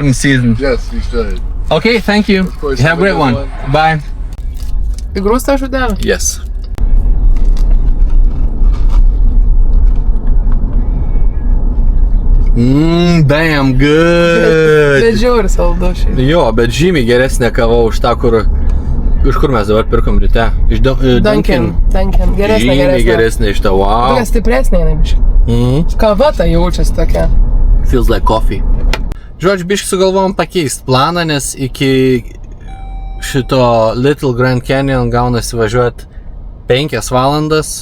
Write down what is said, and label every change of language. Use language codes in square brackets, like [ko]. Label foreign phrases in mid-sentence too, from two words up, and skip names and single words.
[en] autumn season. Yes, you should. Okay, thank you. course, Have a great one. Bye. [lt] Pigrus ta žudelė? [en] Yes. Damn good. [lt] Bet žiauri saldu šiaip. Jo, bet žymiai geresnė kava už tą, iš kur mes dabar pirkom ryte. Iš Dunkin. Geresnė, Žymiai geresnė. geresnė iš tą, wow. Tokia stipresnė, nebiškai. Kava ta jaučiasi tokia. [en] Feels like coffee. [lt] Žodžiu, biškai sugalvom pakeisti planą, nes iki šito Little Grand Canyon gaunasi važiuoti 5 valandas.